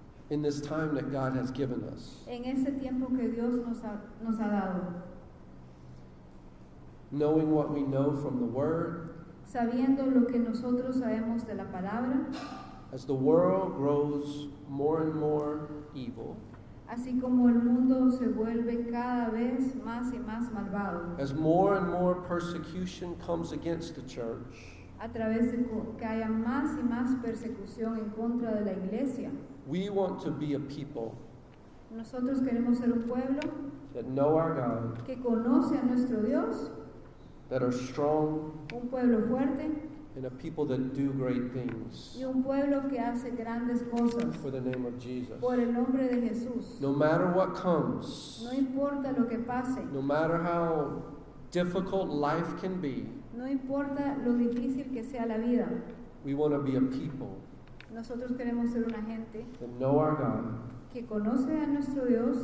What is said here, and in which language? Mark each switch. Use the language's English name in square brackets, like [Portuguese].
[English] In this time that God has given us, [Spanish] En este tiempo que Dios nos ha dado, [English] knowing what we know from the Word, [Spanish] sabiendo lo que nosotros sabemos de la palabra, [English] as the world grows more and more evil, [Spanish] así como el mundo se vuelve cada vez más y más malvado, [English] as more and more persecution comes against the church, [Spanish] a través de que haya más y más persecución en contra de la iglesia. [English] we want to be a people [Spanish] Nosotros queremos ser un pueblo [English] that know our God, [Spanish] que conoce a nuestro Dios, [English] that are strong, [Spanish] un pueblo fuerte [English] and a people that do great things [Spanish] y un pueblo que hace grandes cosas [English] for the name of Jesus. [Spanish] por el nombre de Jesús. [English] No matter what comes, [Spanish] No importa lo que pase, [English] no matter how difficult life can be, [Spanish] no importa lo difícil que sea la vida, [English] we want to be a people [Spanish] nosotros queremos ser una gente [English] that know our God, [Spanish] que conoce a nuestro Dios,